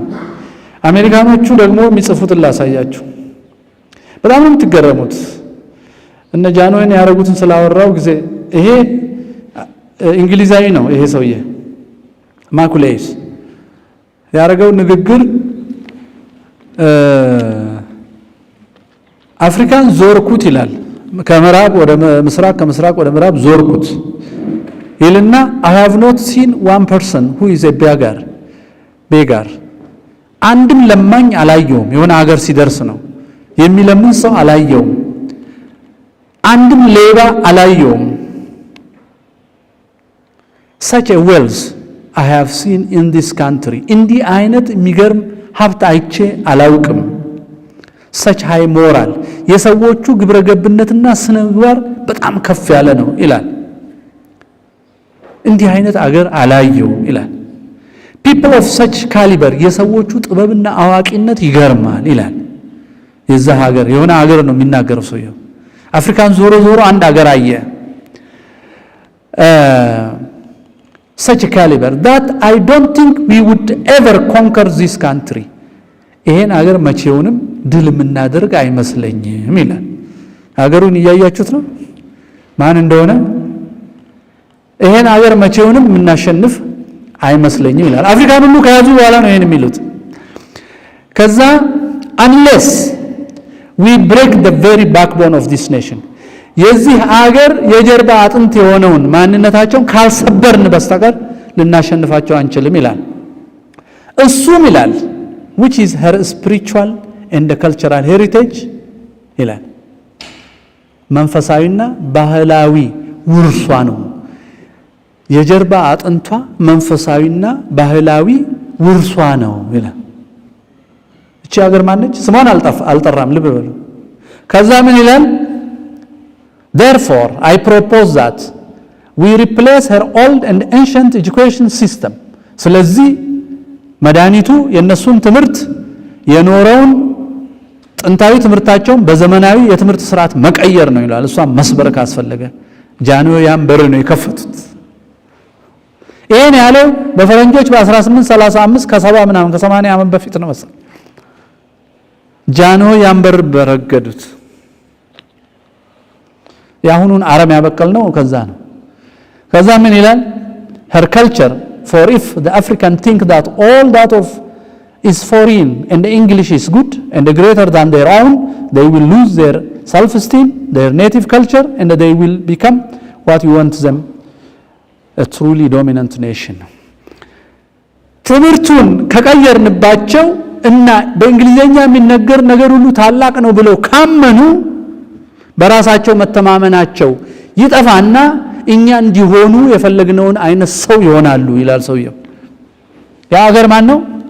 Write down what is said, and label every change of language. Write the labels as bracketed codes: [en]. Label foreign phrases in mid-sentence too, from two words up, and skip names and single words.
[am] አሜሪካኖቹ ደግሞ የሚጽፉትን ላሳያችሁ። በጣም ነው የምትገረሙት። እነ ጃንሆይን ያደረጉትን ስላወራው ጊዜ ይሄ እንግሊዛዊ ነው ይሄ ሰውዬ ማኩሌይስ ያደረገው ንግግር አፍሪካን ዞርኩት ይላል። ከምዕራብ ወደ ምስራቅ ከምስራቅ ወደ ምዕራብ ዞርኩት ይልና [en] I have not seen one person who is a beggar [am] አንድም ለማኝ አላየውም። የሆነ ሀገር ሲደርስ ነው የሚለምን ሰው አላየውም። አንድም ሌባ አላየውም። [en] such a wealth I have seen in this country [am] እንዲህ አይነት የሚገርም ሀብት አይቼ አላውቅም። [en] such high moral [am] የሰዎቹ ግብረገብነትና ስነ ምግባር በጣም ከፍ ያለ ነው ይላል። እንዲህ አይነት አገር አላየውም ይላል። [en] people of such caliber [am] የሰዎቹ ጥበብና አዋቂነት ይገርማል ይላል። የዛ ሀገር የሆነ ሀገር ነው የሚናገረው ሰውየው። አፍሪካን ዞሮ ዞሮ አንድ ሀገር አየ። [en] such a caliber that I don't think we would ever conquer this country [am] ይሄን ሀገር መቼውንም ድል የምናደርግ አይመስለኝም ይላል። ሀገሩን እያያችሁት ነው ማን እንደሆነ። ይሄን ሀገር መቼውንም የምናሸንፍ አይመስለኝም ይላል። አፍሪካን ሁሉ ከያዙ በኋላ ነው ይሄን የሚሉት። ከዛ [en] unless we break the very backbone of this [am] nation የዚህ ሀገር የጀርባ አጥንት የሆነውን ማንነታቸውን ካልሰበርን በስተቀር ልናሸንፋቸው አንችልም ይላል። እሱም ይላል [en] which is her spiritual and cultural heritage [am] ይላል መንፈሳዊና ባህላዊ ውርሷ ነው። የጀርባ አጥንቷ መንፈሳዊና ባህላዊ ውርሷ ነው ይላል። እቺ ሀገር ማነች? ስሟን አልጠራም፣ ልብ በሉ። ከዛ ምን ይላል? [en] therefore I propose that we replace her old and ancient education system [am] ስለዚህ መድኃኒቱ የነሱን ትምህርት የኖረውን ጥንታዊ ትምህርታቸውን በዘመናዊ የትምህርት ስርዓት መቀየር ነው ይላል። እሷን መስበር ካስፈለገ ጃንሆይ ያን በር ነው የከፈቱት። ይሄን ያለው በፈረንጆች በ1835 ከ70 ምናምን ከ80 ዓመት በፊት ነው መሰለኝ። ጃንሆይ ያንበር በረገዱት ያሁኑን አረም ያበቀል ነው ከዛ ነው ከዛ ምን ይላል [en] her culture for if the African think that all that of is foreign and the English is good and greater than their own they will lose their self-esteem their native culture and they will become what you want them a truly dominant nation [am] ትምህርቱን ከቀየርንባቸው እና በእንግሊዘኛ የሚነገር ነገር ሁሉ ታላቅ ነው ብለው ካመኑ በራሳቸው መተማመናቸው ይጠፋና እኛ እንዲሆኑ የፈለግነውን አይነት ሰው ይሆናሉ ይላል ሰውየው ያ ሀገር ማን ነው